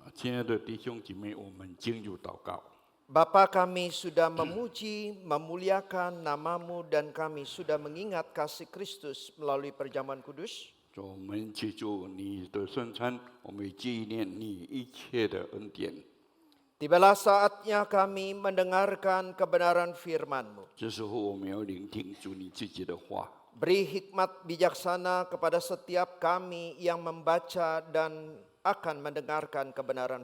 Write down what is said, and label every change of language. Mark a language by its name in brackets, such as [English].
[Chinese] 亲爱的弟兄姐妹，我们进入祷告。 [Indonesian] Bapa, kami sudah memuji, memuliakan nama-Mu dan kami sudah mengingat kasih Kristus melalui perjamuan kudus. [Chinese] 主，我们借助你的圣餐，我们纪念你一切的恩典。 [Indonesian] Tibalah saatnya kami mendengarkan kebenaran firman-Mu. [Chinese] 这时候，我们要聆听主你自己的话， [Indonesian] Beri hikmat bijaksana kepada setiap kami yang membaca dan akan mendengarkan kebenaran